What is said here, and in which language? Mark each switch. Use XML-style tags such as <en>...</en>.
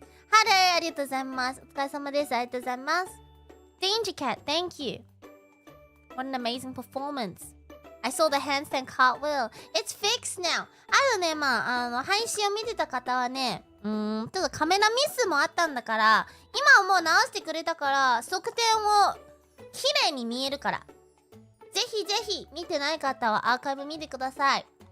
<ja>하루, ありがとうございます。お疲れ様です。ありがとうございます。</ja> <en>Danger Cat, thank you. What an amazing performance. I saw the handstand cartwheel. It's fixed now.</en> <ja>あとね、まあ、配信を見てた方はね、ちょっとカメラミスもあったんだから、今はもう直してくれたから、側転を綺麗に見えるから。ぜひぜひ見てない方はアーカイブ見てください。</ja>